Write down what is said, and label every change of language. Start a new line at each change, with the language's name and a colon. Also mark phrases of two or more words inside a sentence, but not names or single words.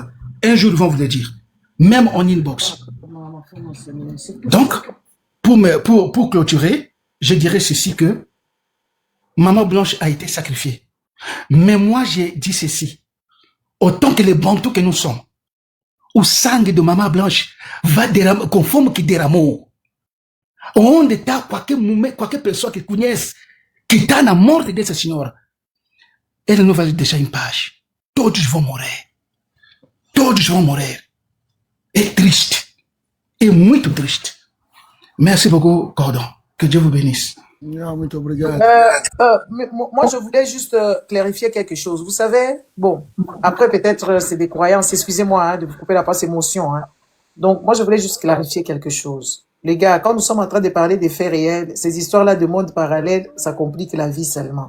French: Un jour, ils vont vous le dire. Même en inbox. Donc, pour clôturer, je dirais ceci que Maman Blanche a été sacrifiée. Mais moi, j'ai dit ceci. Autant que les bantous que nous sommes,
Portuguese: o sangue de Maman Blanche va derramar, conforme que derramou. Onde está qualquer pessoa que conhece que está na morte dessa senhora, ele não vai deixar em paz. Todos vão morrer. Todos vão morrer. É triste. É muito triste.
French: Merci beaucoup, Gordon. Que Dieu vous bénisse. Non,
Portuguese: muito obrigado.
French: Moi, je voulais juste clarifier quelque chose. Vous savez, bon, après peut-être c'est des croyances, excusez-moi hein, de vous couper la passe émotion. Hein. Donc, moi, je voulais juste clarifier quelque chose. Les gars, quand nous sommes en train de parler des faits réels, ces histoires-là de monde parallèle, ça complique la vie seulement.